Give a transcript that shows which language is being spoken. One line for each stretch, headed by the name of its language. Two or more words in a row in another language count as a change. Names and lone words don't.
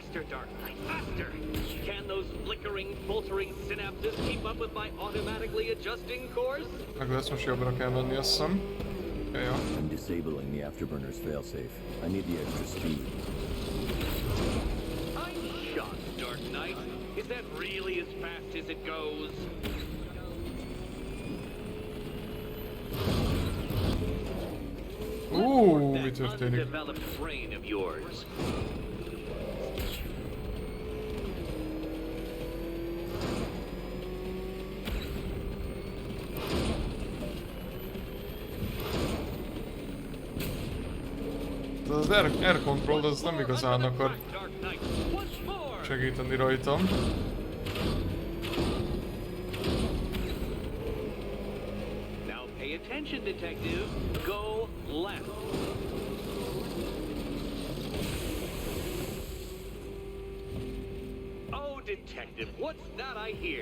English: Dark Knight, faster! Can those flickering, faltering synapses keep up with my automatically adjusting course?
Hungarian: Meg lesz, most jobbra kell menni, azt hiszem. Ja.
English: I'm disabling the afterburner's failsafe. I need the extra speed. I'm shocked, Dark Knight. Is that really as fast as it goes?
Hungarian: Mi
English: That
Hungarian: történik?
English: undeveloped brain of yours.
Hungarian: Az
English: air control
Hungarian: az nem igazán akar segíteni rajtam.
English: Now pay attention, detective. Go left. Oh, detective, what's that I hear?